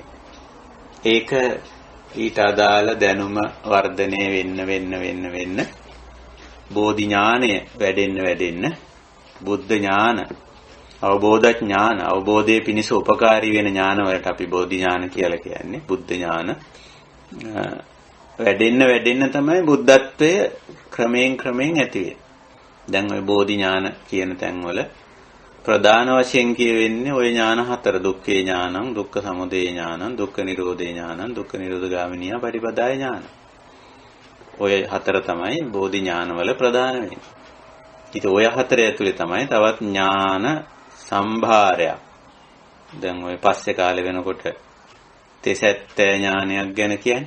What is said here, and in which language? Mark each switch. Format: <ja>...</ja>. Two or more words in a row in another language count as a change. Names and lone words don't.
<si>ඒක ඊට අදාළ දැනුම වර්ධනය වෙන්න බෝධි ඥානය වැඩෙන්න බුද්ධ ඥාන, අවබෝධ ඥාන, අවබෝධයේ පිණිස උපකාරී වෙන ඥාන වලට අපි බෝධි ඥාන කියලා කියන්නේ. බුද්ධ ඥාන වැඩෙන්න තමයි බුද්ධත්වය ක්‍රමයෙන් ඇති වෙන්නේ. දැන් ওই බෝධි ඥාන කියන තැන්වල ප්‍රධාන වශයෙන් කියවෙන්නේ ওই ඥාන හතර.</si> <pi>දුක්ඛේ ඥානං, දුක්ඛ සමුදය ඥානං, දුක්ඛ නිරෝධේ ඥානං, දුක්ඛ නිරෝධ ගාමිනී පටිපදාය ඥාන.</pi> <si>ඔය හතර තමයි බෝධි ඥානවල ප්‍රධාන වෙන්නේ. ඉතින් ඔය හතර ඇතුලේ තමයි තවත් ඥාන සම්භාරයක්. දැන් ඔය පස්සේ කාලේ වෙනකොට තෙසැත්තෑ ඥානයක් ගැන කියන්නේ.</si>